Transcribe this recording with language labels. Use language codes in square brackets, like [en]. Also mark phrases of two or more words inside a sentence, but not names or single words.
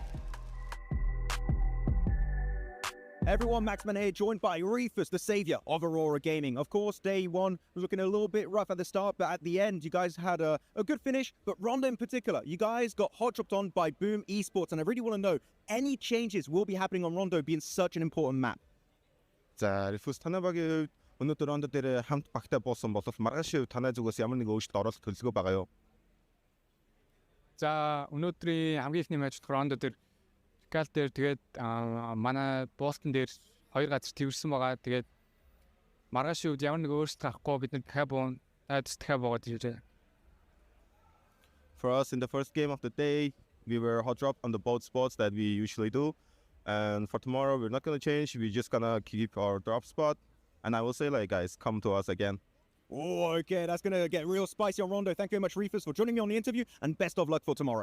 [en] Everyone, Maxman here, joined by Refus, the savior of Aurora Gaming. Of course, day 1 was looking a little bit rough at the start, but at the end, you guys had a good finish. But Rondo in particular, you guys got hot dropped on by Boom Esports, and I really want to know, any changes will be happening on Rondo being such an important map? [mn] За, Refus танайбагийн өнөөдөр Рондо дээр хамт багтаа буусан болов маргааш танай зүгээс ямар нэг өөрчлөлт оруулах төлөвлөгөө байгаа юу? За, өнөөдрийн хамгийн ихний матчд Рондо дээр Кал дээр тэгээд манай Бостон дээр 2 газар тэрсэн байгаа. Тэгээд маргааш үед ямар нэг өөрчлөлт гарахгүй бид нар дахиад буугаад ирээ. [en] For us in the first game of the day, we were hot dropped on the both spots that we usually do. And for tomorrow, we're not going to change. We're just going to keep our drop spot. And I will say, guys, come to us again. Oh, okay, that's going to get real spicy on Rondo. Thank you very much, Refus, for joining me on the interview, and best of luck for tomorrow.